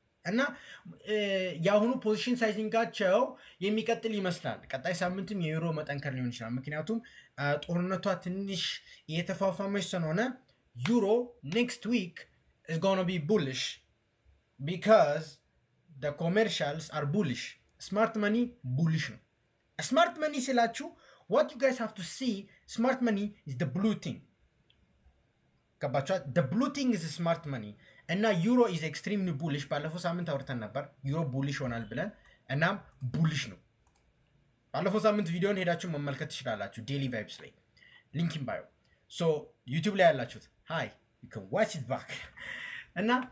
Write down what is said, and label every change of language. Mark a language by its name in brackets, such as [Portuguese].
[Amharic] እና የአሁኑ ፖዚሽን ሳይዚንጋቸው የሚቀጥል ይመስላል። ቀጣይ ሳምንትም የዩሮ መጠንከር ሊሆን ይችላል። ምክንያቱም ጦርነቷ ትንሽ እየተፋፋመች ስለሆነ [English] ዩሮ ኔክስት ዊክ is gonna be bullish because the commercials are bullish. ስማርት መኒ bullish [Amharic] ነው። [English] ስማርት መኒ [Amharic] ስላችሁ [English] what you guys have to see smart money is the blue thing [Amharic] ገባችኋል? [English] the blue thing is smart money [Amharic] እና [English] ዩሮ ኢዝ ኤክስትሪምሊ ቡሊሽ። [Amharic] ባለፈው ሳምንት አውርተን ነበር ዩሮ ቡሊሽ ሆናል ብለን። እናም ቡሊሽ ነው። ባለፈው ሳምንት ቪዲዮን ሄዳችሁ መመልከት ትችላላችሁ ዴሊ ቫይብስ ላይ ሊንክ ኢን ባዮ። ሶ ዩቲዩብ ላይ ያላችሁት [English] ሃይ ዩ ካን ዋች ኢት ባክ። [Amharic] እና